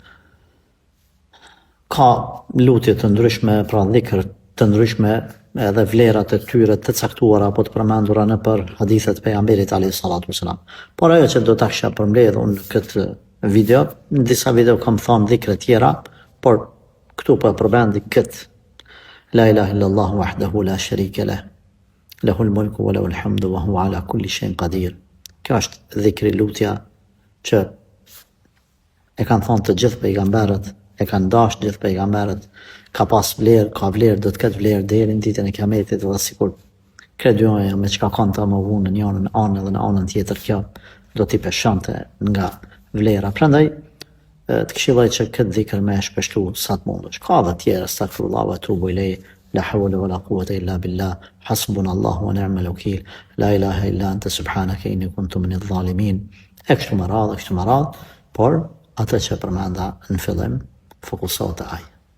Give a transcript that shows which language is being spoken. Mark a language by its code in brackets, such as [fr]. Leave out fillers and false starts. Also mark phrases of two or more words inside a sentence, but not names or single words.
[sq] Ka lutje të ndryshme, pra dhikr të ndryshme, edhe vlerat e tyre të caktuara apo të përmendura në për hadithet e pejgamberit [ar] عليه الصلاة والسلام. [sq] Por ajo që do ta kisha përmbledhur unë në këtë video, në disa video kam thënë dhikre tjera, por këtu po e përmendi këtë [ar] لا إله إلا الله وحده لا شريك له له الملك وله الحمد وهو على كل شيء قدير. [sq] Kjo është dhikri, lutja që e kanë thonë të gjithë pejgamberët, e kanë dashur gjithë pejgamberët, ka pas vlerë, ka vlerë, do të ketë vlerë deri në ditën e Kiametit, dhe sikur kredojnë me çka kanë të më vonë në njërin anë dhe në anën tjetër, kjo do t'i peshonte nga vlera. Prandaj të këshilloj që këtë dhikr me e shpeshtu sa të mundesh. Ka dhe tjera, [ar] أستغفر الله وأتوب إليه لا حول ولا قوة إلا بالله حسبنا الله ونعم الوكيل لا إله إلا أنت سبحانك إني كنت من الظالمين. [sq] E kështu me radhë, por atë që përmenda në fillim, fokusohet te ai.